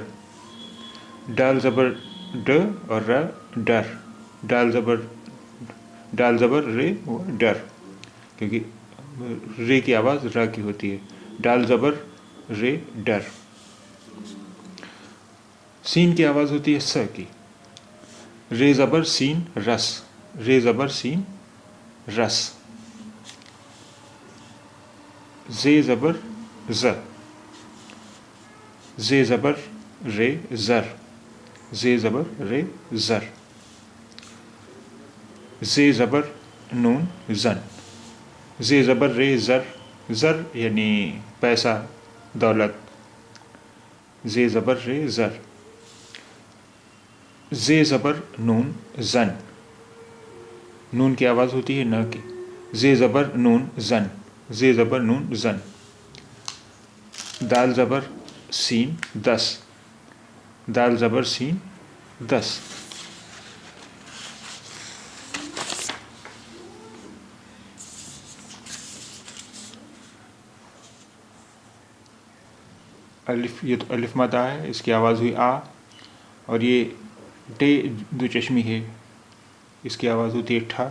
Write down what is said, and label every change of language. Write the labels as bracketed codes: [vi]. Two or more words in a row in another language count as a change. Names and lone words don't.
[ur] ڈال زبر ڈ اور ر ڈر. ڈال زبر ڈال زبر رے وہ ڈر، کیونکہ رے کی آواز ر کی ہوتی ہے. ڈال زبر رے ڈر. سین کی آواز ہوتی ہے س کی. رے زبر سین رس، رے زبر سین رس. زے زبر ز، زے زبر رے زر، زے زبر رے زر. زے زبر نون زن، زے زبر رے زر. زر یعنی پیسہ دولت، زے زبر رے زر. زے زبر نون زن، نون کی آواز ہوتی ہے ن کی. زے زبر نون زن، زے زبر نون زن. دال زبر سین دس، دال زبر سین دس. الف، یہ تو الف مد آ ہے، اس کی آواز ہوئی آ. اور یہ ٹے دو چشمی ہے، اس کی آواز ہوتی ہے ٹھا.